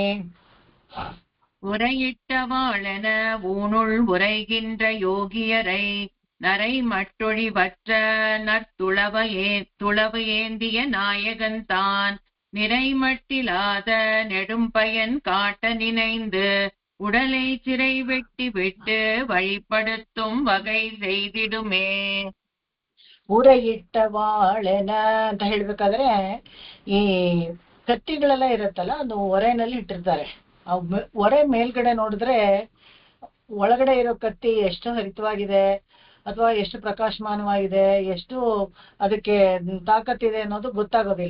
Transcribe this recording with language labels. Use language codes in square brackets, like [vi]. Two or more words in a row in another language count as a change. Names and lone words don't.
[ta] உரையிட்ட வாழன ஊனுள் உரைகின்ற யோகியரை நரை மட்டொழிவற்ற துளவு ஏந்திய நாயகன் தான் நிறைமட்டிலாத நெடும் பயன் காட்ட நினைந்து உடலை சிறை வெட்டி விட்டு வழிபடுத்தும் வகை செய்திடுமே. [kn] ಉರೆಯಿಟ್ಟ ವಾಳೆನ ಅಂತ ಹೇಳ್ಬೇಕಾದ್ರೆ ಈ ಕತ್ತಿಗಳೆಲ್ಲ ಇರುತ್ತಲ್ಲ, ಅದು ಒರೆನಲ್ಲಿ ಇಟ್ಟಿರ್ತಾರೆ. ಒರೆ ಮೇಲ್ಗಡೆ ನೋಡಿದ್ರೆ ಒಳಗಡೆ ಇರೋ ಕತ್ತಿ ಎಷ್ಟು ಹರಿತವಾಗಿದೆ ಅಥವಾ ಎಷ್ಟು ಪ್ರಕಾಶಮಾನವಾಗಿದೆ, ಎಷ್ಟು ಅದಕ್ಕೆ ತಾಕತ್ತಿದೆ ಅನ್ನೋದು ಗೊತ್ತಾಗೋದಿಲ್ಲ.